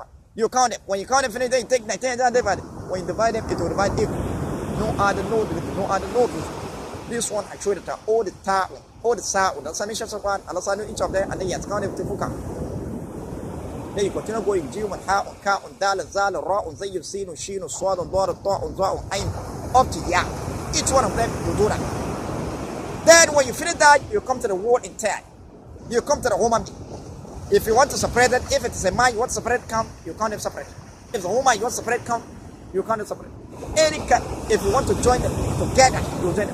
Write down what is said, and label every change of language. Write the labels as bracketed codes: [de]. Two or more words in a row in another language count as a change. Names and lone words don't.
[en] You count it. When you count it, finish, then you take 19 and then divide it. When you divide them, it will divide equal. No other, no other, no root. This one I showed that all the time, all the sound, the submissions of one, Allah know each of them, and then you count them with the full count. Then you continue going, Jim and Ha, Ka, Dal, Zal, Ra, Zayyib, Sin, Shin, Swad, Dor, Ta, Za, Ain, up to Ya. Each one of them, you do that. Then when you finish that, you come to the word in 10. You come to the human being. If you want to separate it, if it is a man, you want to separate count, you count them separate. If the woman, you want to separate count, you count them separate. Any cut, if you want to join them together, you join them.